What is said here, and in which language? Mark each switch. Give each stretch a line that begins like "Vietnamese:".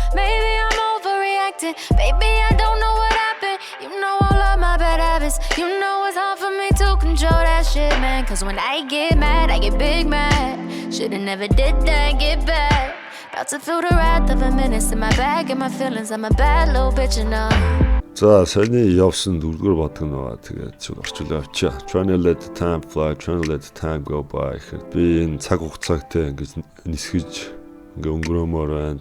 English: Maybe I'm overreacting, baby, I don't know what happened. You know all of my bad habits, you know it's hard for me to control that shit, man. Cause when I get mad, I get big mad. Should've never did that, get back. About to feel the wrath of a menace in my bag and my feelings. I'm a bad little bitch, you know.
Mongolian: За саяны явсан 4-р бадаг нь байгаа. Тэгээд чи орчуулаа авчаа.
English: Trying to let the time fly, trying to let the time go by.
Mongolian: Би энэ цаг хугацаагтай ингэж нисгэж ингээ өнгөрөөмөр байна.